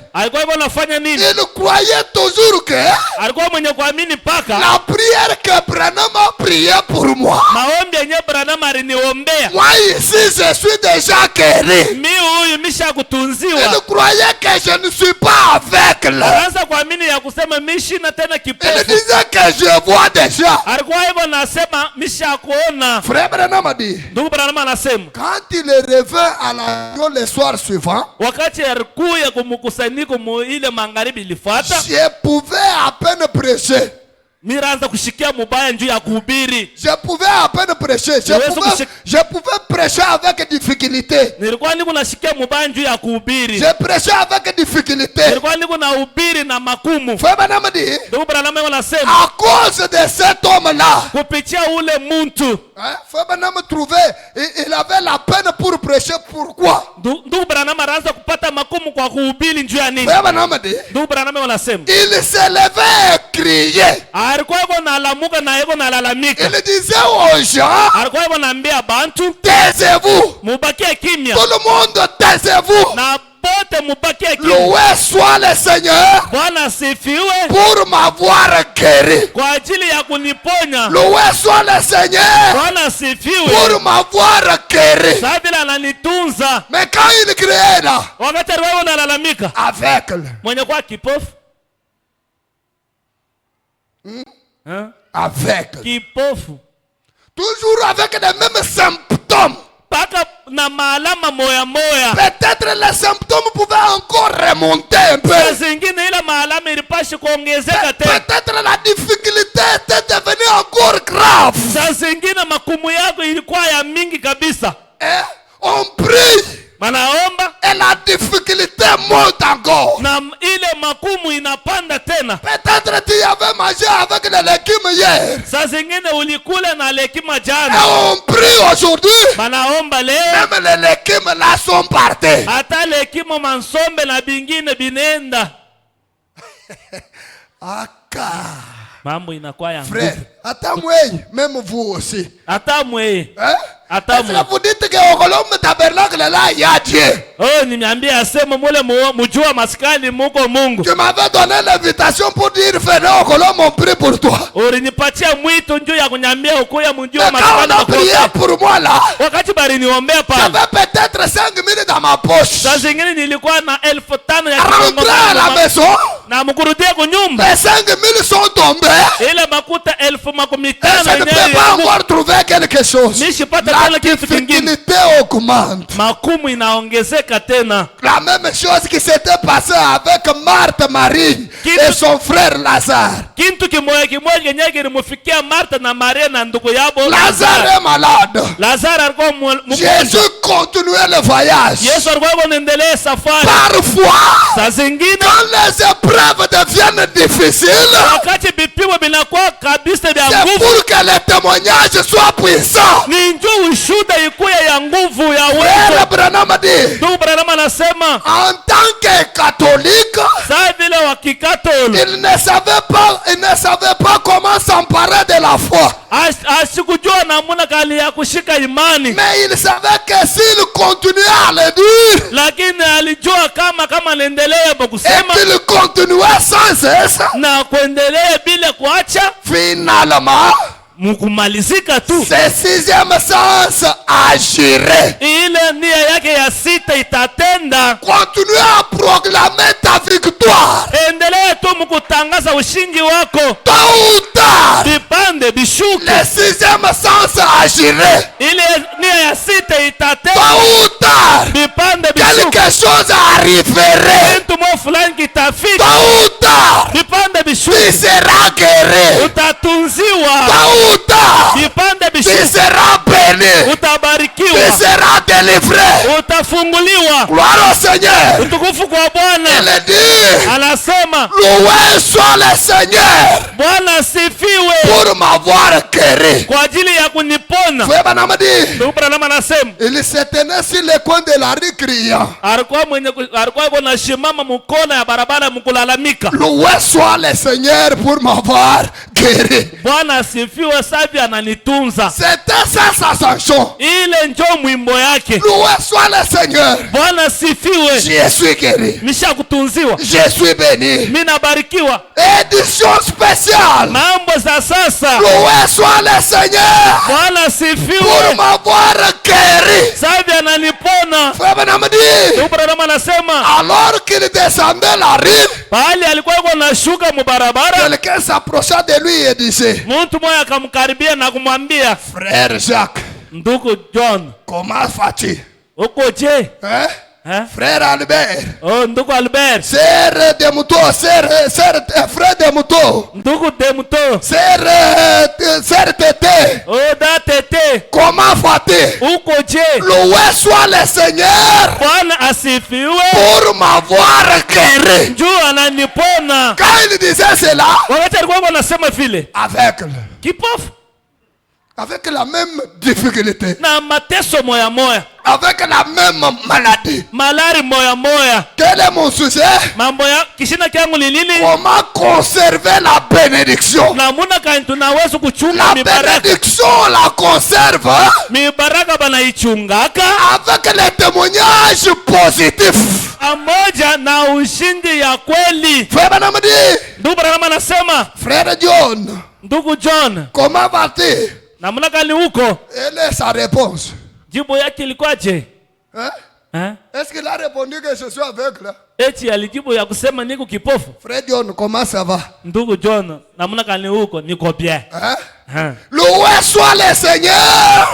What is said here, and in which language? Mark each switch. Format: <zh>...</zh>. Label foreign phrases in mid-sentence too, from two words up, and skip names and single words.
<fr>Il croyait toujours que la prière que Branham a prié pour moi, moi ici je suis déjà guéri. Il croyait que je ne suis pas aveugle. Il disait que je vois des déjà.</fr> <sw>Alikuwa yuko nasema mishakuona.</sw> <fr>Frère Branham a dit.</fr> <sw>Ndugu Branham anasema.</sw> <fr>Quand il est revenu à la réunion le soir suivant.</fr> <sw>Wakati alikuja kumkusanyiko ile magharibi ilifuata.</sw> <fr>Je pouvais à peine prêcher.</fr> <sw>Miraanza kushikia mubaya njuu ya kuhubiri.</sw> <fr>Je pouvais à peine prêcher. Je pouvais prêcher avec difficulté.</fr> <sw>Nilikuwa niko nashikia mubaya njuu ya kuhubiri.</sw> <fr>Je prêchais avec difficulté.</fr> <sw>Nilikuwa niko nahubiri na makumu.</sw> <fr>Frère Branham dit.</fr> <sw>Ndugu Branham anasema.</sw> <fr>À cause de cet homme-là.</fr> <sw>Kupitia ule muntu.</sw> <fr>Frère Branham trouvait, il avait la peine pour prêcher. Pourquoi?</fr> <sw>Ndugu Branham anaanza kupata makumu kwa kuhubiri njuu ya nini?</sw> <fr>Frère Branham dit.</fr> <sw>Ndugu Branham anasema.</sw> <fr>Il se levait et criait.</fr> <sw>Alikuwa yuko nalamuka na yuko nalalamika.</sw> <fr>Il disait aux gens.</fr> <sw>Alikuwa yuko naambia bantu.</sw> <fr>Taisez-vous.</fr> <sw>Mubakie kimya.</sw> <fr>Tout le monde taisez-vous.</fr> <sw>Na bote mubakie kimya.</sw> <fr>Loué soit le Seigneur.</fr> <sw>Bwana asifiwe.</sw> <fr>Pour m'avoir guéri.</fr> <sw>Kwa ajili ya kuniponya.</sw> <fr>Loué soit le Seigneur.</fr> <sw>Bwana asifiwe.</sw> <fr>Pour m'avoir guéri.</fr> <sw>Sawa vile ananitunza.</sw> <fr>Mais quand il criait là.</fr> <sw>Wakati alikuwa analalamika.</sw> <fr>Aveugle.</fr> <sw>Mwenye kwa kipofu.</sw> <fr>Aveugle.</fr> <sw>Kipofu.</sw> <fr>Toujours avec les mêmes symptômes.</fr> <sw>Paka na maalama moya moya.</sw> <fr>Peut-être les symptômes pouvaient encore remonter un peu.</fr> <sw>Zingine ile maalama ilipashi kuongezeka tena.</sw> <fr>Peut-être la difficulté était devenue encore grave.</fr> <sw>Zingine makumu yako ilikuwa ya mingi kabisa.</sw> <fr>On prie.</fr> <sw>Manaomba.</sw> <fr>Et la difficulté monte encore.</fr> <sw>Na ile makumu inapanda tena.</sw> <fr>Peut-être tu avais mangé avec les légumes hier.</fr> <sw>Zingine ulikula na lekima jana.</sw> <fr>Et on prie aujourd'hui.</fr> <sw>Manaomba leo.</sw> <fr>Même les légumes là sont partis.</fr> <sw>Hata lekima mansombe na bingine binenda. Aka. Mambo inakuwa ya frère, hata mwe,</sw> <fr>même vous aussi.</fr> <sw>Hata mwe.</sw> <fr>Est-ce que vous dites que au Colombe tabernacle là, il y a Dieu?</fr> <sw>Oh, nimeambia asema mule mujua maskani muko Mungu.</sw> <fr>Tu m'avais donné l'invitation pour dire venez au Colombe, on prie pour toi.</fr> <sw>Ulinipatia mwito njoo ya kunyambia ukuya mujua maskani.</sw> <fr>On a prié pour moi là.</fr> <sw>Wakati bari niombea pale.</sw> <fr>J'avais peut-être 5 000 dans ma poche.</fr> <sw>Saa zingine nilikuwa na 5,000 ya</sw> <fr>rentrer à la maison.</fr> <sw>Na mkurudia kwa nyumba.</sw> <fr>Les 5 000 sont tombés.</fr> <sw>Ile makuta 15,000</sw> <fr>je ne peux pas encore trouver quelque chose. La difficulté augmente.</fr> <sw>Makumu inaongezeka tena.</sw> <fr>La même chose qui s'était passée avec Marthe Marie et son frère Lazare.</fr> <sw>Kintu kimoja kimoja kenye kilimufikia Martha na Maria na ndugu yao.</sw> <fr>Lazare est malade.</fr> <sw>Lazare alikuwa mgonjwa.</sw> <fr>Jésus continuait le voyage.</fr> <sw>Yesu alikuwa anaendelea safari.</sw> <fr>Parfois,</fr> <sw>saa zingine</sw> <fr>quand les épreuves deviennent difficiles,</fr> <sw>wakati vipimo vinakuwa kabisa vya nguvu,</sw> <fr>c'est pour que le témoignage soit puissant.</fr> <sw>Ni njoo ushuhuda ikuwe ya nguvu ya wewe.</sw> <fr>Frère Branham dit.</fr> <sw>Ndugu Branham anasema</sw> <fr>en tant que catholique,</fr> <sw>saa vile wa kikatoliki,</sw> <fr>il ne savait pas comment s'emparer de la foi.</fr> <sw>Asikujua namna gani ya kushika imani.</sw> <fr>Mais il savait que s'il continuait à le dire,</fr> <sw>lakini alijua kama anaendelea kusema,</sw> <fr>et qu'il continuait sans cesse,</fr> <sw>na kuendelea bila kuacha,</sw> <fr>finalement</fr> <sw>mkumalizika tu,</sw> <fr>ce sixième sens agirait.</fr> <sw>Ile nia yake ya sita itatenda.</sw> <fr>Continue à proclamer ta victoire.</fr> <sw>Endelea tu mkutangaza ushindi wako.</sw> <fr>Tôt ou tard,</fr> <sw>vipande bishuke.</sw> <fr>Le sixième sens agirait.</fr> <sw>Ile nia ya sita itatenda.</sw> <fr>Tôt ou tard,</fr> <sw>vipande bishuke.</sw> <fr>quelque chose arriverait.</fr> <sw>Kitu mo fulani kitafika.</sw> <fr>Tôt ou tard,</fr> <sw>vipande bishuke.</sw> <fr>Tu seras guéri.</fr> <sw>Utatunziwa.</sw> <fr>Tôt ou tard,</fr> <sw>vipande bishuke.</sw> <fr>Tu seras béni.</fr> <sw>Utabarikiwa.</sw> <fr>Tu seras délivré.</fr> <sw>Utafunguliwa.</sw> <fr>Gloire au Seigneur.</fr> <sw>Utukufu kwa Bwana.</sw> <fr>Il dit,</fr> <sw>anasema,</sw> <fr>loué soit le Seigneur.</fr> <sw>Bwana asifiwe.</sw> <fr>Pour m'avoir guéri.</fr> <sw>Kwa ajili ya kunipona.</sw> <fr>Frère Branham dit,</fr> <sw>Ndugu Branham anasema,</sw> <fr>il se tenait sur le coin de la rue criant.</fr> <sw>Alikuwa anasimama mkona ya barabara mkulalamika.</sw> <fr>Loué soit le Seigneur pour m'avoir guéri.</fr> <sw>Bwana asifiwe, sabi ananitunza.</sw> <fr>C'était ça sa chanson.</fr> <sw>Ile njoo mwimbo yake.</sw> <fr>Loué soit le Seigneur.</fr> <sw>Bwana asifiwe.</sw> <fr>Je suis guéri.</fr> <sw>Nishakutunziwa.</sw> <fr>Je suis béni.</fr> <sw>Mimi nabarikiwa.</sw> <fr>Édition spéciale.</fr> <sw>Mambo za sasa.</sw> <fr>Loué soit le Seigneur.</fr> <sw>Bwana asifiwe.</sw> <fr>Pour m'avoir guéri.</fr> <sw>Sabi ananipona.</sw> <fr>Frère Branham dit,</fr> <sw>Ndugu Branham anasema,</sw> <fr>alors qu'il descendait la rue,</fr> <sw>pale alikuwa anashuka mbarabara,</sw> <fr>quelqu'un s'approcha de lui lui et disait,</fr> <sw>mtu mmoja akamkaribia na kumwambia,</sw> <fr>frère Jacques,</fr> <sw>ndugu John,</sw> <fr>comment vas-tu?</fr> <sw>uko je?</sw> <fr>Frère Albert,</fr> <sw>oh, ndugu Albert,</sw> <fr>sœur de Muto, frère de Muto,</fr> <sw>ndugu de Muto,</sw> <fr>sœur Tété,</fr> <sw>oh, da Tété,</sw> <fr>comment vas-tu?</fr> <sw>uko je?</sw> <fr>Loué soit le Seigneur</fr> <sw>Bwana asifiwe</sw> <fr>pour m'avoir guéri.</fr> <sw>njoo ananipona.</sw> <fr>Quand il disait cela,</fr> <sw>Wakati alikuwa anasema vile,</sw> <fr>aveugle,</fr> <sw>kipofu</sw> <fr>avec la même difficulté,</fr> <sw>na mateso moya moya,</sw> <fr>avec la même maladie.</fr> <sw>malari moya moya.</sw> <fr>Quel est mon sujet?</fr> <sw>Mambo ya kishina kyangu ni nini?</sw> <fr>Comment conserver la bénédiction?</fr> <sw>Namuna kani tunaweza kuchunga</sw> <fr>La</fr> <sw>mibaraka.</sw> <fr>bénédiction la conserve</fr> <sw>Mibaraka banaichungaka</sw> <fr>avec les témoignages positifs.</fr> <sw>pamoja na ushindi ya kweli.</sw> <fr>Frère Banamadi,</fr> <sw>Ndugu Branham anasema,</sw> <fr>frère John,</fr> <sw>ndugu John,</sw> <fr>comment vas-tu?</fr> <sw>namuna kani huko?</sw> <fr>Elle est sa réponse.</fr> <sw>Jibu yake ilikuwaje?</sw> <fr>Hein? Est-ce qu'il a répondu que je suis aveugle?</fr> <sw>Eti alijibu ya kusema niko kipofu.</sw> <fr>Frère John, comment ça va?</fr> <sw>Ndugu John, namuna kani huko? Niko bien.</sw> <fr>Loué soit le Seigneur</fr>